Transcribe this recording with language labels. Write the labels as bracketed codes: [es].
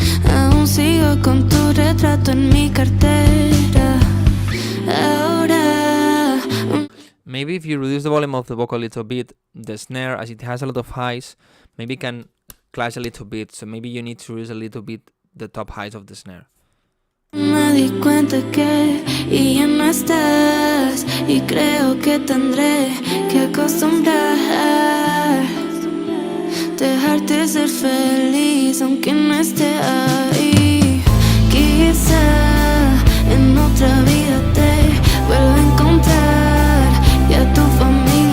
[es] Aún sigo con tu retrato en mi cartera. Ahora. [en] Maybe if you reduce the volume of the vocal a little bit, the snare, as it has a lot of highs, maybe can clash a little bit. So maybe you need to reduce a little bit the top highs of the snare. [es] Me di cuenta que ya no estás y creo que tendré que acostumbrar dejarte ser feliz aunque no esté ahí. Quizá en otra vida te vuelva a encontrar y a tu familia.